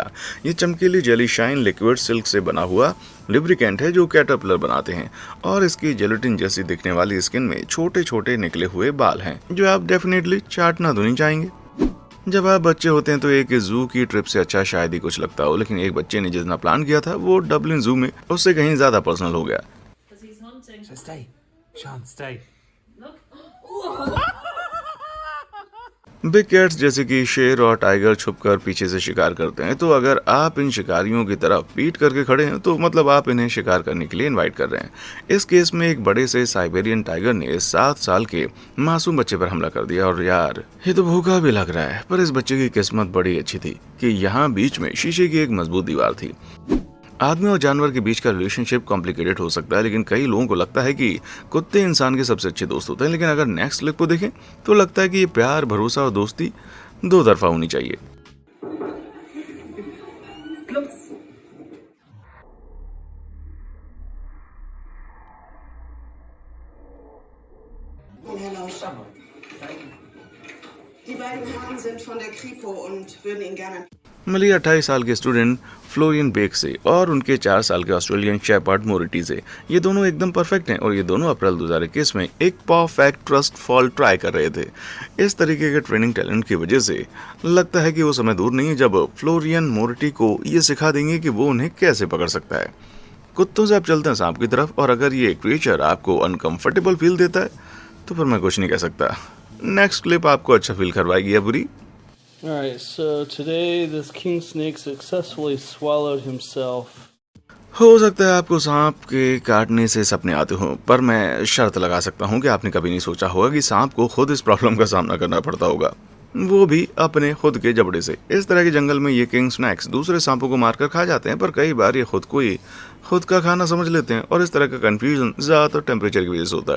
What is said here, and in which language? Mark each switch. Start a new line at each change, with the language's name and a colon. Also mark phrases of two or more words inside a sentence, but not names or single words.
Hindi: ये चमकीली
English: jelly shine liquid silk
Hindi: से बना हुआ लिब्रिकेंट है जो कैटरपिलर बनाते हैं, और इसकी जेलेटिन जैसी दिखने वाली स्किन में छोटे छोटे निकले हुए बाल हैं जो आप डेफिनेटली चाटना तो नहीं चाहेंगे। जब आप बच्चे होते हैं तो एक जू की ट्रिप से अच्छा शायद ही कुछ लगता हो, लेकिन एक बच्चे ने जितना प्लान किया था वो डबलिन जू में उससे कहीं ज्यादा पर्सनल हो गया।
English: So stay. Sean, stay. big cats
Hindi: जैसे कि शेर और टाइगर छुपकर पीछे से शिकार करते हैं, तो अगर आप इन शिकारियों की तरफ पीट करके खड़े हैं तो मतलब आप इन्हें शिकार करने के लिए इनवाइट कर रहे हैं। इस केस में एक बड़े से
English: Siberian tiger
Hindi: ने 7 साल के मासूम बच्चे पर हमला कर दिया, और यार ये तो भूखा भी लग रहा है, पर इस बच्चे की किस्मत बड़ी अच्छी थी कि यहाँ बीच में शीशे की एक मजबूत दीवार थी। आदमी और जानवर के बीच का
English: relationship complicated
Hindi: हो सकता है, लेकिन कई लोगों को लगता है कि कुत्ते इंसान के सबसे अच्छे दोस्त होते हैं, लेकिन अगर
English: next clip
Hindi: को देखें तो लगता है कि ये प्यार, भरोसा और दोस्ती 2 तरफा होनी चाहिए।
German: Die beiden Herren sind von der Kripo und würden ihn gerne.
Hindi: मिली 28 साल के स्टूडेंट फ्लोरियन बेक से और उनके 4 साल के
English: Australian shepherd
Hindi: मोरिटी से। ये दोनों एकदम परफेक्ट हैं और ये दोनों अप्रैल 2021 में एक
English: perfect trust fall try
Hindi: कर रहे थे। इस तरीके के
English: training talent
Hindi: की वजह से लगता है कि वो समय दूर नहीं है जब फ्लोरियन मोरिटी को ये सिखा देंगे कि वो उन्हें कैसे पकड़ सकता है। कुत्तों से आप चलते हैं सांप की तरफ, और अगर ये क्रिएचर आपको
English: uncomfortable feel
Hindi: देता है तो फिर मैं कुछ नहीं कह सकता।
English: next clip
Hindi: आपको अच्छा फील करवाएगी या बुरी?
English: Alright, so today this king snake successfully swallowed himself.
Hindi: हो सकता है आपको सांप के काटने से सपने आते हों, पर मैं शर्त लगा सकता हूं कि आपने कभी नहीं सोचा होगा कि सांप को खुद इस प्रॉब्लम का सामना करना पड़ता होगा। वो भी अपने खुद के जबड़े से। इस तरह के जंगल में ये
English: king snakes
Hindi: दूसरे सांपों को मारकर खा जाते हैं, पर कई बार ये खुद को ही खुद का खाना समझ लेते हैं और इस तरह का कंफ्यूजन ज़्यादातर टेम्परेचर की वजह से होता है।